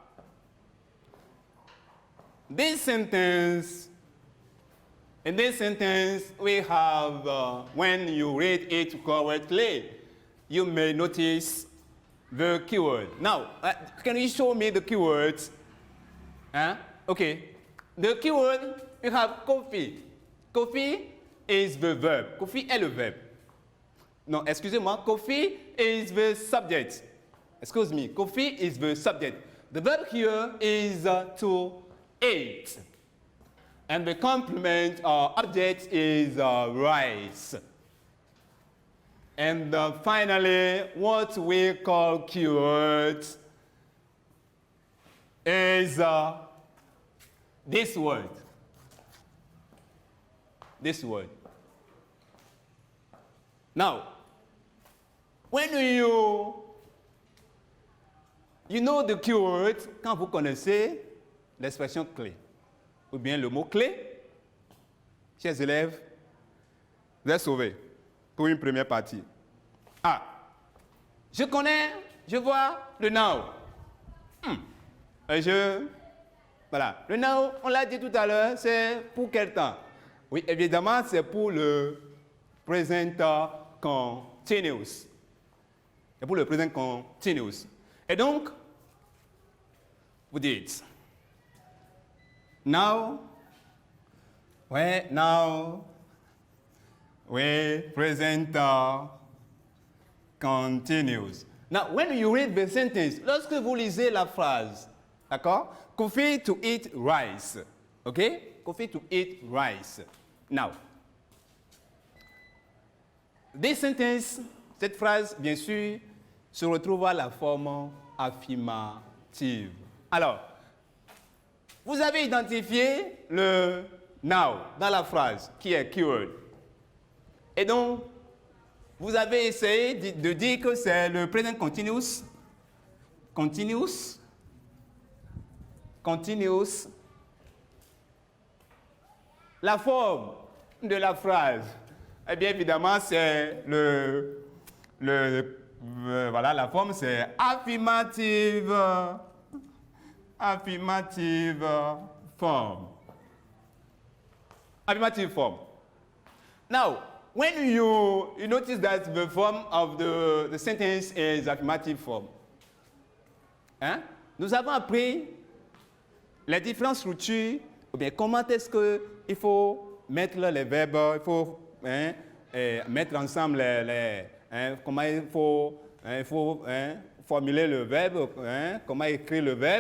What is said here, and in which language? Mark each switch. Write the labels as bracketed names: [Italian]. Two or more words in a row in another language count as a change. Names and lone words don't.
[English] In this sentence, we have, when you read it correctly, you may notice the keyword. Now, can you show me the keywords? Okay. The keyword, we have coffee. Coffee is the verb. [French] Coffee est le verbe. No, excusez-moi. [English] Coffee is the subject. Excuse me. Coffee is the subject. The verb here is to eat. And the complement object is rice. And finally, what we call keywords is this word. This word. Now, when you know the keyword, [French] quand vous connaissez l'expression clé, ou bien le mot-clé, chers élèves, vous êtes sauvés pour une première partie. Je connais, je vois le now. Voilà, le now, on l'a dit tout à l'heure, c'est pour quel temps? Oui, évidemment, c'est pour le [English] present continuous. [French] C'est pour le [English] present continuous. [French] Et donc, vous dites, [English] now, present continuous. Now, when you read the sentence, [French] lorsque vous lisez la phrase, d'accord? [English] Coffee to eat rice. Okay? Coffee to eat rice. Now, this sentence, [French] cette phrase, bien sûr, se retrouve à la forme affirmative. Alors, vous avez identifié le now dans la phrase, qui est keyword. Et donc, vous avez essayé de dire que c'est le [English] present continuous. [French] Continuous. La forme de la phrase, eh bien évidemment, c'est voilà, la forme c'est [English] affirmative form. Affirmative form. Now, when you notice that the form of the sentence is affirmative form, [French] nous avons appris les différentes structures, ou bien comment est-ce qu'il faut mettre les verbes, il faut mettre ensemble comment il faut formuler le verbe, comment écrire le verbe.